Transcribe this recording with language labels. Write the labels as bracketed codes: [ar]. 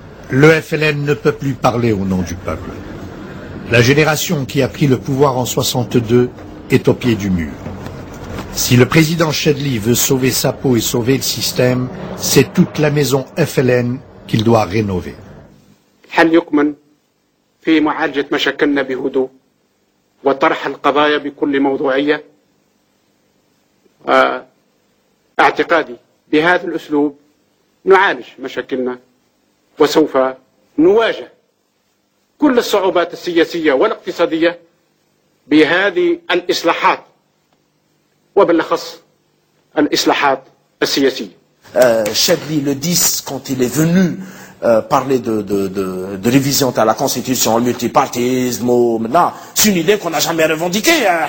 [fr] Le FLN ne peut plus parler au nom du peuple. La génération qui a pris le pouvoir en 62 est au pied du mur. Si le président Chedli veut sauver sa peau et sauver le système, c'est toute la maison FLN qu'il doit rénover. [ar] حل يكمن في معالجة مشاكلنا بهدوء وطرح القضايا بكل موضوعية اعتقادي بهذا الأسلوب نعالج مشاكلنا وسوف نواجه كل الصعوبات السياسية والاقتصادية بهذه الإصلاحات وبالأخص الإصلاحات السياسية [fr] شادلي لديس quand il est venu parler de révision de la constitution, le multipartisme, maintenant, c'est une idée qu'on n'a jamais revendiquée.